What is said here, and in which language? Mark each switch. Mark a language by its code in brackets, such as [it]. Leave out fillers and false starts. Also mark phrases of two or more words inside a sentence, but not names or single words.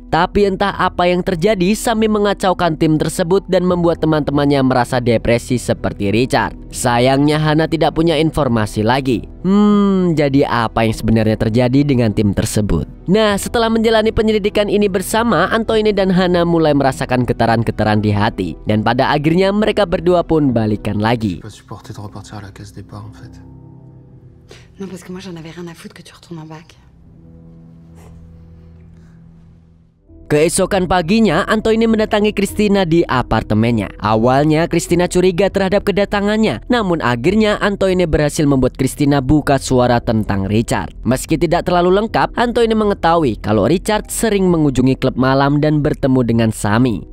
[id] Tapi entah apa yang terjadi, Sami mengacaukan tim tersebut dan membuat teman-temannya merasa depresi seperti Richard. Sayangnya Hana tidak punya informasi lagi. Jadi apa yang sebenarnya terjadi dengan tim tersebut? Nah, setelah menjalani penyelidikan ini bersama, Antoine dan Hana mulai merasakan getaran-getaran di hati. Dan pada akhirnya mereka berdua pun balikan lagi. [fr] Je peux supporter de repartir à la case départ en fait. Non, parce que moi j'en avais rien à foutre que tu retournes en bac. [id] Keesokan paginya, Antoine mendatangi Christina di apartemennya. Awalnya Christina curiga terhadap kedatangannya, namun akhirnya Antoine berhasil membuat Christina buka suara tentang Richard. Meski tidak terlalu lengkap, Antoine mengetahui kalau Richard sering mengunjungi klub malam dan bertemu dengan Sami.